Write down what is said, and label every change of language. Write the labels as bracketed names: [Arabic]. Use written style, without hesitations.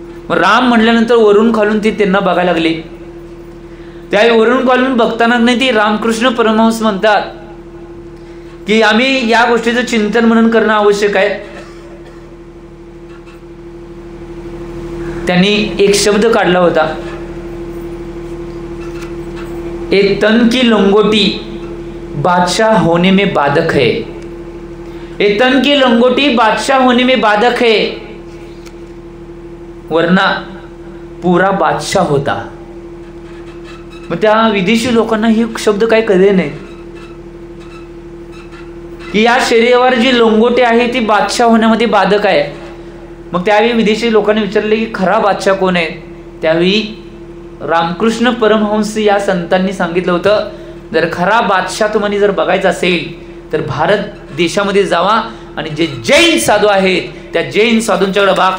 [Marathi] राम म्हटल्यानंतर वरून खालून ते त्यांना बघायला लागले. त्यावेळी वरून खालून बघताना नाही ते रामकृष्ण परमहंस म्हणतात की आम्ही या गोष्टीचं चिंतन मनन करणं आवश्यक आहे. त्यांनी एक शब्द काढला होता, [Hindi] एक तन की लंगोटी बादशाह होने में बाधक है. एक तन की लंगोटी बादशाह होने में बाधक है वरना पूरा बादशाह होता. [Marathi] मग त्या विदेशी लोकांना हे शब्द काय कळले नाही की या शरीरावर जी लंगोटी आहे ती बादशाह होण्यामध्ये बाधक आहे. मग त्यावेळी विदेशी लोकांनी विचारले की खरा बादशाह कोण आहे. त्यावेळी रामकृष्ण परमहंस या संतांनी सांगितलं होतं जर खरा बादशाह तुम्हाला जर बघायचा असेल तर भारत देशामध्ये जावा आणि जे जैन साधू आहेत त्या जैन साधूंच्याकडे बघा.